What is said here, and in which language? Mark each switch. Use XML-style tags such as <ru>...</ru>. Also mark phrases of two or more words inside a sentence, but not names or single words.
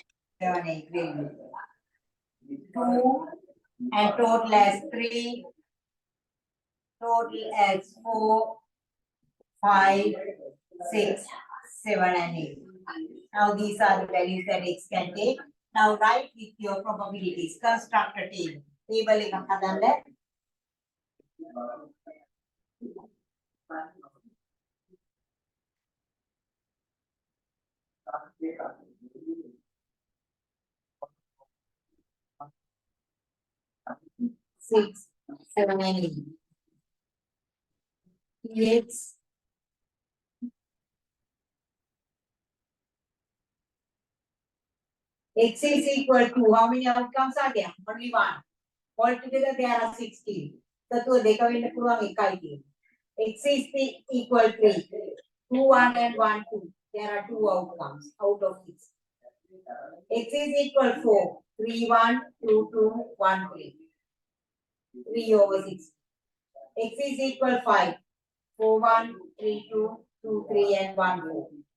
<en>7, 8, very good. 2 and total as 3. Total as 4, 5, 6, 7 and 8. Now these are the values that x can take. Now write with your probabilities. Construct a table. Table</en> <si>එකක් හදන්න.</si> <en>Six, 7 and 8. X x is equal to how many outcomes are there? Only one. Altogether there are 16. So</en> <si>දෙක වෙන්න පුළුවන් එකයි තියෙන්නේ.</si> <en>X is equal to 2, 1 and 1, 2. There are 2 outcomes out of 6. X is equal 4, 3, 1, 2, 2, 1, 3. 3 over 6. X is equal 5, 4, 1, 3, 2, 2, 3, and 1, 4.</en>